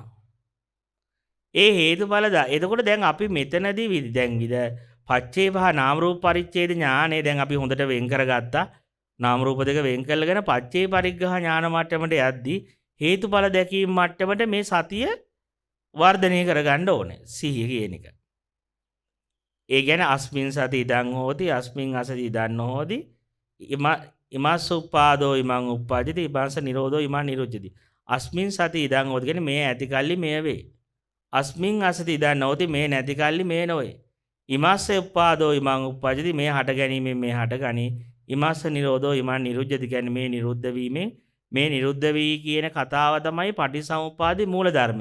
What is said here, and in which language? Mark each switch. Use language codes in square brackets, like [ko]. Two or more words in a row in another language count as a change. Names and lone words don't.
[si] ඒ හේතුඵල එතකොට දැන් අපි මෙතනදී දැන් පච්චේ පහ නාම රූප පරිච්ඡේද ඥානෙ දැන් අපි හොඳට වෙන් කරගත්තා. නාම රූප දෙක වෙන් කරගෙන පච්චේ පරිග්‍රහ ඥාන මට්ටමට යද්දී හේතුඵල දැකීම මට්ටමට මේ සතිය වර්ධනය කරගන්න ඕනේ. සිහිය කියන එක. [pi] ඒ කියන්නේ අස්මින් සති ඉදං හෝති අස්මින් අසති ඉදං හෝති ඉමස්ස උපාදෝ ඉමං උප්පජ්ජති ඉමස්ස නිරෝධෝ ඉමං නිරුද්ධති. අස්මින් සති ඉදං හෝති [si] කියන්නේ මේ ඇති කල්ලි මේ වේ. [pi] අස්මින් අසති ඉදං හෝති [si] මේ නැති කල්ලි මේ නොවේ. [pi] ඉමස්ස උපාදෝ ඉමං උප්පජ්ජති [si] මේ හට ගැනීමෙන් මේ හට ගනී. [pi] ඉමස්ස නිරෝධෝ ඉමං නිරුද්ධති [si] කියන්නේ මේ නිරුද්ධ වීමෙන් මේ නිරුද්ධ වී කියන කතාව තමයි පටිසමුප්පාදේ මූල ධර්මය.